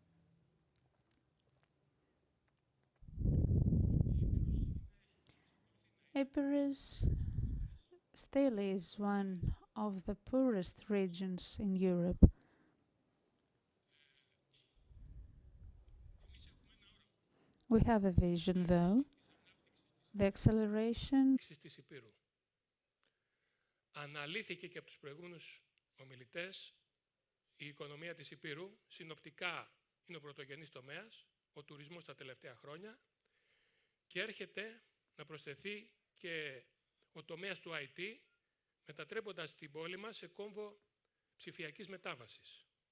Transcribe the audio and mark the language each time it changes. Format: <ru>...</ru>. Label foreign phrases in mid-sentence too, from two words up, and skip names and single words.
<en>Epirus still is one of the poorest regions in Europe. We have a vision though. The acceleration</en> <el>της Υπήρου. Αναλύθηκε και από τους προηγούμενους ομιλητές, η οικονομία της Υπήρου συνοπτικά είναι ο πρωτογενής τομέας, ο τουρισμός τα τελευταία χρόνια και έρχεται να προσθεθεί και ο τομέας του IT, μετατρέποντας την πόλη μας σε κόμβο ψηφιακής μετάβασης.</el>